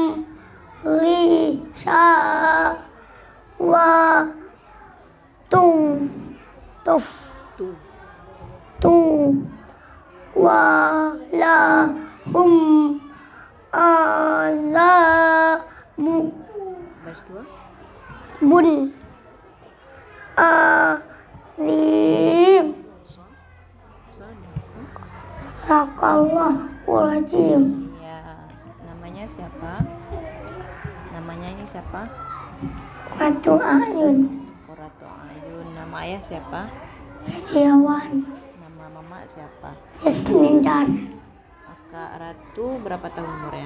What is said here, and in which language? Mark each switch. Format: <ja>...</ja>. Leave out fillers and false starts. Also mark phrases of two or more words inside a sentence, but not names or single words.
<ar>و ولهم عذابٌ عظيم. صدق الله العظيم.</ar> <id>Ya, namanya siapa? Namanya ini siapa? Qurratu A'yun. Qurratu A'yun. Nama ayah siapa? Setiawan. Nama mama siapa? Yasmindan. Kak Ratu berapa tahun umurnya?</id>